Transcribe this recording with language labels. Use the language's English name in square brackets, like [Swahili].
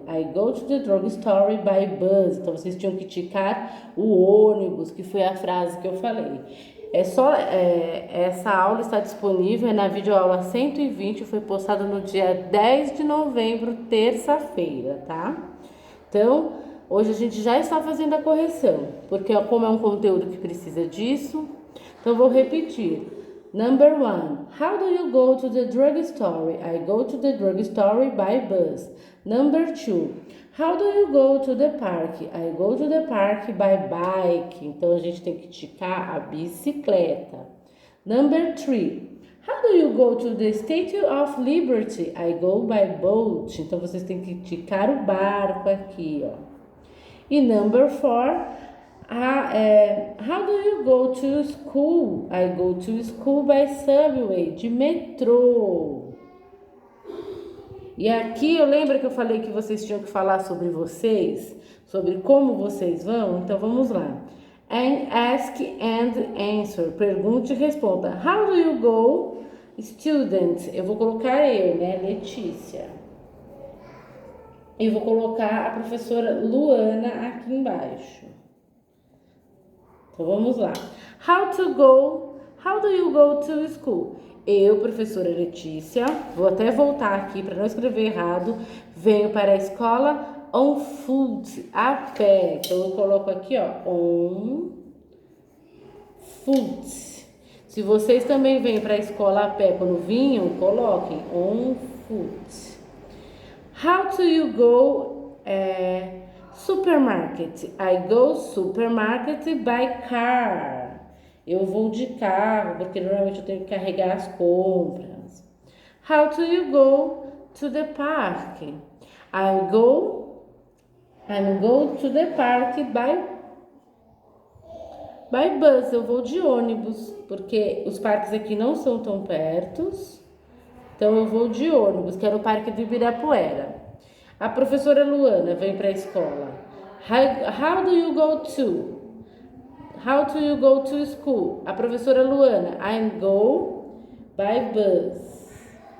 [English] I go to the drugstore by bus. [Portuguese] Então vocês tinham que ticar o ônibus, que foi a frase que eu falei. Essa aula está disponível na videoaula 120, foi postada no dia 10 de novembro, terça-feira, tá? Então, hoje a gente já está fazendo a correção, porque como é um conteúdo que precisa disso, então vou repetir. [English] Number 1. How do you go to the drugstore? I go to the drugstore by bus. Number 2. How do you go to the park? I go to the park by bike. [Portuguese] Então a gente tem que ticar a bicicleta. [English] Number 3. How do you go to the Statue of Liberty? I go by boat. [Portuguese] Então vocês têm que ticar o barco aqui, ó. [English] E number 4. How do you go to school? I go to school by subway, [Portuguese] de metrô. E aqui eu lembro que eu falei que vocês tinham que falar sobre vocês, sobre como vocês vão, então vamos lá. [English] Ask and answer, [Portuguese] pergunte e responda. [English] How do you go, student? [Portuguese] Eu vou colocar né, Letícia. E vou colocar a professora Luana aqui embaixo. Então vamos lá. [English] How do you go to school? [Portuguese] Eu, professora Letícia, vou até voltar aqui para não escrever errado. Venho para a escola on foot, a pé. Então eu coloco aqui, ó, on foot. Se vocês também vêm para a escola a pé quando vinham, coloquem on foot. [English] How do you go supermarket? I go supermarket by car. [Portuguese] Eu vou de carro, porque normalmente eu tenho que carregar as compras. [English] How do you go to the park? I go to the park by bus. [Portuguese] Eu vou de ônibus, porque os parques aqui não são tão pertos. Então eu vou de ônibus, que era o Parque do Ibirapuera. A professora Luana vem para a escola. [English] How do you go to? How do you go to school? [Portuguese] A professora [English] Luana, I go by bus.